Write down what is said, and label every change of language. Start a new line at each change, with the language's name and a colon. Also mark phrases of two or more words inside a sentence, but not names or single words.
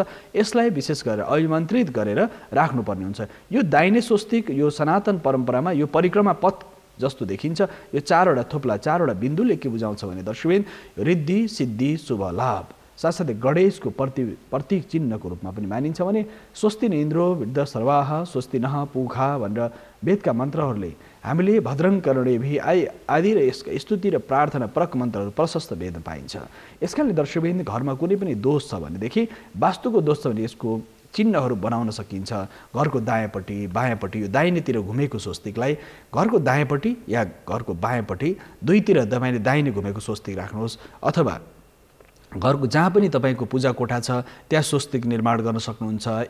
Nepali: यसलाई विशेष गरेर अभिमन्त्रित गरेर राख्नुपर्ने हुन्छ। यो दाहिने स्वस्तिक यो सनातन परम्परामा यो परिक्रमा पथ जस्तो देखिन्छ। यो 4वटा थोप्ला 4वटा बिन्दुले के बुझाउँछ भने दर्शकबिन रिद्धि सिद्धि शुभ लाभ। साथसाथै गणेशको प्रतीक चिन्हको रूपमा पनि मानिन्छ भने
Sanskrit: स्वस्ति न इन्द्रो वृद्ध सर्वाह स्वस्ति नः पूखा
Nepali: भनेर वेदका मन्त्रहरूले हामीले
Sanskrit: भद्रङ कर्णेभिः
Nepali: आदि र यसका स्तुति र प्रार्थना परक मन्त्रहरू प्रशस्त वेदमा पाइन्छ। यसकारणले दर्शकबिन घरमा कुनै पनि दोष छ भनेदेखि, वास्तुको दोष छ भने यसको चिन्हहरू बनाउन सकिन्छ। घरको दायाँपट्टि बायाँपट्टि यो दाहिनेतिर घुमेको स्वस्तिकलाई घरको दायाँपट्टि या घरको बायाँपट्टि दुईतिर तपाईँले दाहिने घुमेको स्वस्तिक राख्नुहोस्, अथवा घरको जहाँ पनि तपाईँको पूजा कोठा छ त्यहाँ स्वस्तिक निर्माण गर्न सक्नुहुन्छ।